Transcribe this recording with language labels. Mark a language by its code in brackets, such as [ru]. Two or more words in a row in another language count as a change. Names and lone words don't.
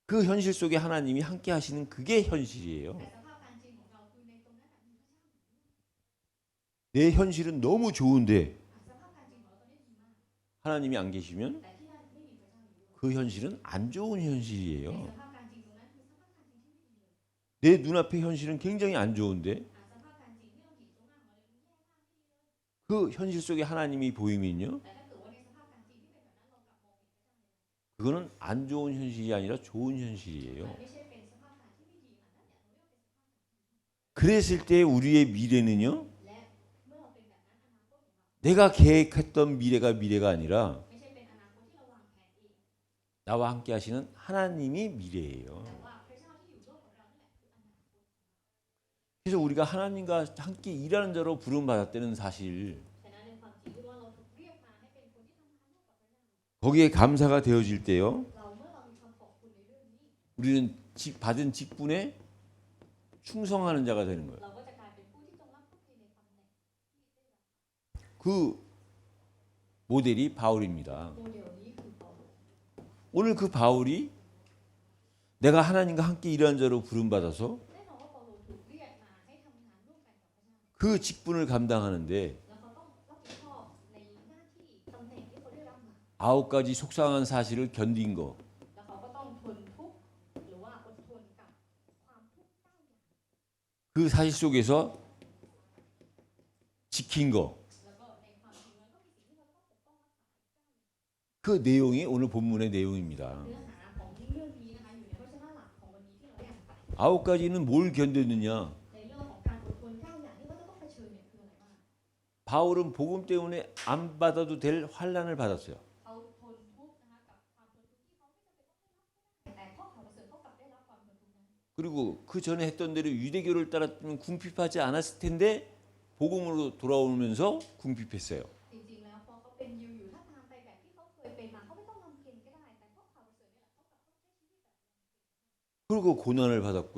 [ko] 그 현실 속에 하나님이 함께 하시는 그게 현실이에요. [th] แต่สภาพการจริงของเราคือในตรงนั้นมีพระเจ้าอยู่ [ko] 내 현실은 너무 좋은데 [th] สภาพการจริงของเราตอนนี้ดีมาก [ko] 하나님이 안 계시면 [th] แต่ที่นั่นไม่มีพระเจ้าอยู่ [ko] 그 현실은 안 좋은 [th] ใน [ko] 현실이에요. [th] สภาพการจริงตรงนั้นคือสภาพการจริงที่ไม่ดีเลย [ko] 내 눈앞의 현실은 굉장히 안 좋은데 [th] สภาพการจริงที่เราเห็นตรงหน้าของเราเนี่ยมันแย่มากไม่ดีเลย [ko] 그 현실 속에 하나님이 보이면요. [th] แต่ถ้าเกิดว่าในสภาพการจริงที่เป็นแบบนั้นเรากลับมองเห็นพระเจ้าเลย [ko] 그거는 안 좋은 현실이 아니라 좋은 현실이에요. [th] มันไม่ใช่เป็นสภาพการที่ไม่ดีอันนั้นเนี่ยเราเรียกว่าเป็นสภาพการที่ดี [ko] 그랬을 때 우리의 미래는요. [th] และเมื่อเราเป็นแบบนั้นอนาคตของเรา [ko] 내가 계획했던 미래가 아니라 [th] ไม่ใช่เป็นอนาคตที่เราวางแผนเอง [ko] 나와 함께 하시는 하나님이 미래예요. [th] แต่ว่าพระเจ้าที่อยู่ร่วมกับเรานั่นแหละคืออนาคต [ko] 그래서 우리가 하나님과 함께 일하는 자로 부름받았다는 사실 [th] ฉะนั้นในความจริงที่ว่าเราถูกเรียกมา [ko] 거기에 감사가 되어질 때요. [th] เราเมื่อเรามีความขอบคุณในเรื่องนี้ [ko] 우리는 받은 직분에 충성하는 자가 되는 거예요. [th] เราก็จะกลายเป็นผู้ที่จงรักภักดีในตำแหน่ง [ko] 그 모델이 바울입니다. [th] โมเดลนี้คือเปาโล [ko] 오늘 그 바울이 내가 하나님과 함께 일하는 자로 부름받아서 [th] แน่นอนว่าเปาโลถูกเรียกมาให้ทำงานร่วมกันกับพระเจ้า [ko] 그 직분을 감당하는데 [th] แล้วเขาต้องรับผิดชอบในหน้าที่ตำแหน่งที่เขาได้รับมา [ko] 9가지 속상한 사실을 견딘 거. [th] แล้วเขาก็ต้องทนทุกข์หรือว่าอดทนกับความทุกข์9อย่าง [ko] 그 사실 속에서 지킨 거. [th] แล้วก็ในความจริงมันก็มีสิ่งที่เราต้องปกป้องรักษา [ko] 그 내용이 오늘 본문의 내용입니다. [th] เนื้อหาของเรื่องนี้นะคะอยู่ในพระชนะหลักของวันนี้ที่เราได้อ่านไป [ko] 9가지는 뭘 견뎠느냐? [th] ในเรื่องของการอดทน9อย่างที่เขาจะต้องเผชิญเนี่ยคืออะไรบ้าง [ko] 바울은 복음 때문에 안 받아도 될 환난을 받았어요. [th] เขาทนทุกข์นะคะกับความทนทุกข์ที่เขาไม่จำเป็นต้องได้รับก็ได้แต่เพราะเขาประเสริฐเขากลับได้รับความทนทุกข์นั้น [ko] 그리고 그 전에 했던 대로 유대교를 따랐으면 궁핍하지 않았을 텐데 복음으로 돌아오면서 궁핍했어요. [th] จริงๆแล้วพอเขาเป็นยิวอยู่ถ้าตามไปแบบที่เขาเคยเป็นมาเขาไม่ต้องทำเพียงก็ได้แต่เพราะเขาประเสริฐนี่แหละเขากลับต้องใช้ชีวิตแบบ [ko] 그리고 고난을 받았고요.